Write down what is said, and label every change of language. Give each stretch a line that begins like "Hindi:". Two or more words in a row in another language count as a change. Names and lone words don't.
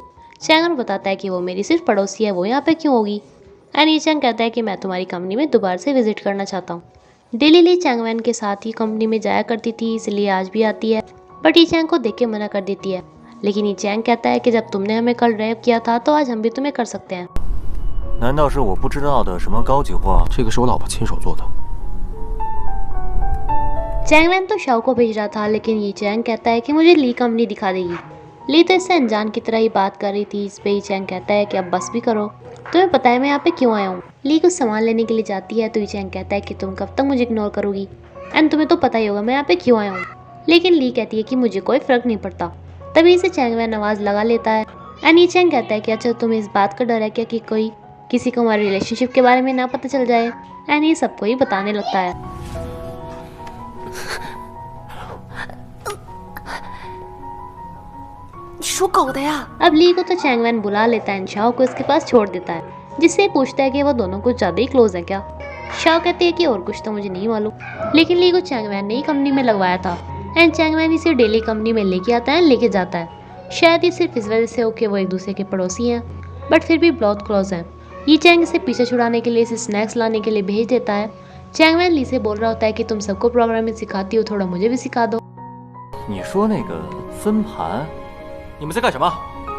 Hindi: चैंगमैन बताता है कि वो मेरी सिर्फ पड़ोसी है, वो यहाँ पे क्यों होगी। एंड ये चैंग कहता है कि मैं तुम्हारी कंपनी में दोबारा से विजिट करना चाहता हूँ। डेली ली चैंगमैन के साथ ही कंपनी में जाया करती थी, इसलिए आज भी आती है, बट ये चैंग को देख के मना कर देती है। लेकिन ये चैंग कहता है कि जब तुमने हमें कल रेप किया था तो आज हम भी तुम्हें कर सकते हैं।
Chinese: 难道是我不知道的什么高级货？这个是我老婆亲手做的。
Hindi: चैंगवैन तो शाओ को भेज रहा था, लेकिन ये चैंग कहता है कि मुझे ली कंपनी दिखा देगी। ली तो इससे अनजान की तरह ही बात कर रही थी। इस पे ही चैंग कहता है कि अब बस भी करो, तुम्हें पता है मैं यहाँ पे क्यों आया हूँ। ली कुछ सामान लेने के लिए जाती है तो ये चैंग कहता है कि तुम कब तक मुझे इग्नोर करोगी, एंड तुम्हें तो पता ही होगा मैं यहाँ पे क्यों आया हूँ। लेकिन ली कहती है कि मुझे कोई फर्क नहीं पड़ता। तभी इसे चैंगवैन आवाज़ लगा लेता है, एंड ये चैंग कहता है कि अच्छा तुम्हें इस बात का डर है क्या कि कोई किसी को हमारे रिलेशनशिप के बारे में ना पता चल जाए, एंड ये सबको ही बताने लगता है।
Chinese: 你属狗的呀！
Hindi: अब ली को तो चैंगवैन बुला लेता है, शाओ को इसके पास छोड़ देता है, जिससे पूछता है कि वो दोनों कुछ ज़्यादा ही क्लोज है क्या। शाओ कहती है कि और कुछ तो मुझे नहीं मालूम, लेकिन ली को चैंगवैन ने ही कंपनी में लगवाया था, एंड चैंगवैन इसे डेली कंपनी में लेके आता है, लेके जाता है। शायद ये सिर्फ इस वजह से हो कि वो एक दूसरे के पड़ोसी हैं, बट फिर भी बहुत क्लोज हैं। ये चैंग इसे पीछे छुड़ाने के लिए इसे स्नैक्स लाने के लिए भेज देता है। चैंगवैन ली से बोल रहा होता है कि तुम सबको प्रोग्रामिंग सिखाती हो, थोड़ा मुझे भी सिखा दो।
Chinese: 你说那个分盘，你们在干什么？